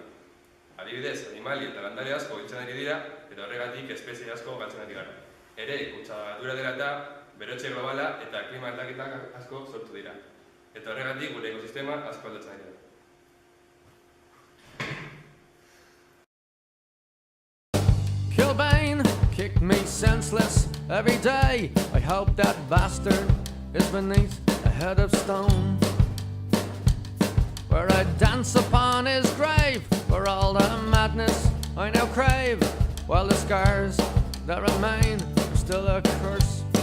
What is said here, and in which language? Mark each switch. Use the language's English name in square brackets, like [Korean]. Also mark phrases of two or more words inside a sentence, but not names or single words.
[Basque] Adibidez, animali eta landare asko hiltzen ari dira eta horregatik espezie asko galtzen ari gara. Ere, kutsadura dela eta berotze globala eta klima aldaketak asko sortu dira. Eta horregatik gure ekosistema asko aldatzen ari dira. [English] Kilbane kicked me senseless every day. I hope that bastard is beneath a head of stone, where I dance upon his grave for all the madness I now crave, while the scars that remain are still a curse